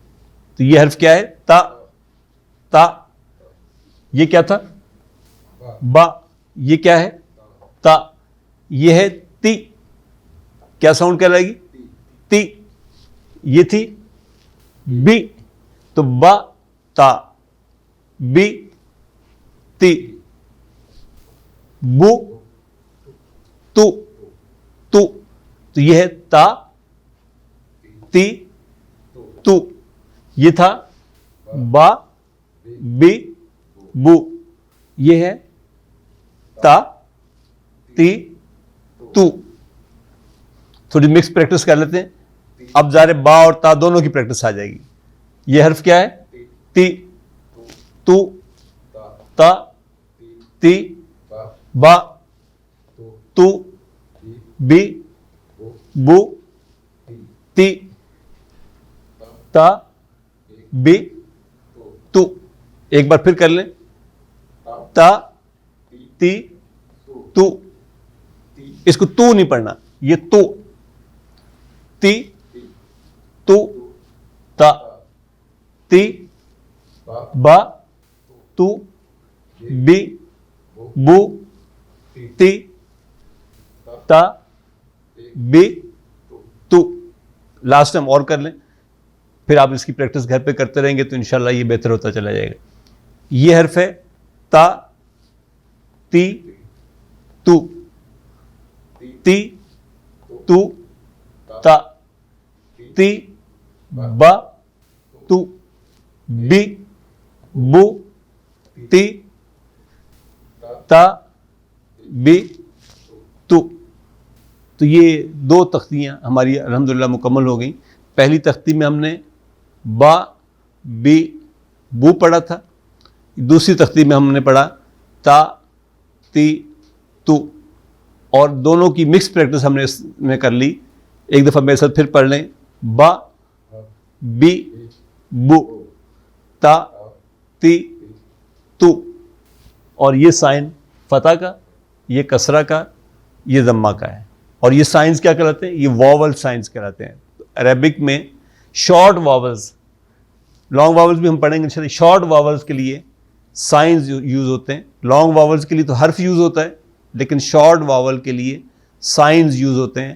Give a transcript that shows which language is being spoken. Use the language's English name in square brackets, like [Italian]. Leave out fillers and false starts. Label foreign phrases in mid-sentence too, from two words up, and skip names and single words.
[Urdu] تو یہ حرف کیا ہے؟ تا۔ تا یہ کیا تھا؟ با۔ یہ کیا ہے؟ تا۔ یہ ہے تی، کیا ساؤنڈ کہلائے گی؟ تی۔ یہ تھی بی، تو با تا، بی تی، بو تو، تو یہ ہے تا، تی، تو۔ یہ تھا با، بی، بو۔ یہ ہے تا، تی، تو۔ تھوڑی [English] mix practice [Urdu] کر لیتے ہیں۔ اب ظاہر با اور تا دونوں کی پریکٹس آ جائے گی۔ یہ حرف کیا ہے؟ تی، تو، تا، تی، با، تو، بی، بو، تی، تا، بی، تو۔ ایک بار پھر کر لیں۔ تا، تی، تو۔ اس کو تو نہیں پڑھنا، یہ تو۔ تی، تو، تا، تی، با، تو، بی، بو، تی، تا، بی، تو۔ [English] last time [Urdu] اور کر لیں، پھر آپ اس کی پریکٹس گھر پہ کرتے رہیں گے تو انشاءاللہ یہ بہتر ہوتا چلا جائے گا۔ یہ حرف ہے تا، تی، تو، تی، تو، تا، تی، با، تو، بی، بو، تی، تا، بی، تو۔ تو یہ 2 تختیاں ہماری الحمدللہ مکمل ہو گئیں۔ پہلی تختی میں ہم نے با، بی، بو پڑھا تھا۔ دوسری تختی میں ہم نے پڑھا تا، تی، تو، اور دونوں کی [English] mix practice [Urdu] ہم نے اس میں کر لی۔ ایک دفعہ میرے ساتھ پھر پڑھ لیں۔ با، بی، بو، تا، تی، تو۔ اور یہ سائن فتح کا، یہ کسرہ کا، یہ ضمہ کا ہے۔ اور یہ سائنز کیا کہلاتے ہیں؟ یہ [English] vowel signs [Urdu] کہلاتے ہیں۔ عربک میں [English] short vowels, long vowels [Urdu] بھی ہم پڑھیں گے انشاءاللہ۔ [English] short vowels [Urdu] کے لیے [English] signs use [Urdu] ہوتے ہیں، [English] long vowels [Urdu] کے لیے تو حرف یوز ہوتا ہے، لیکن [English] short vowel [Urdu] کے لیے [English] signs use [Urdu] ہوتے ہیں۔